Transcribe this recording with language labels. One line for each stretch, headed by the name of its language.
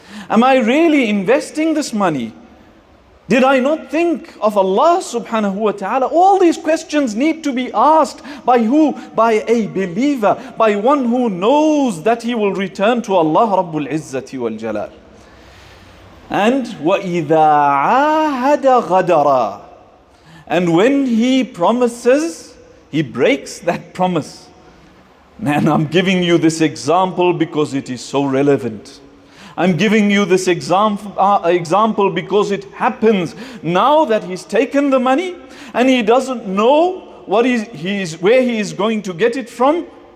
English: Am I really investing this money? Did I not think of Allah subhanahu wa ta'ala? All these questions need to be asked by who? By a believer, by one who knows that he will return to Allah Rabbul Izzati wal Jalal. And
Arabic: وَإِذَا عَاهَدَ غَدَرًا.
English: And when he promises, he breaks that promise. Man, I'm giving you this example because it is so relevant. I'm giving you this example because it happens now that he's taken the money and he doesn't know where he is going to get it from.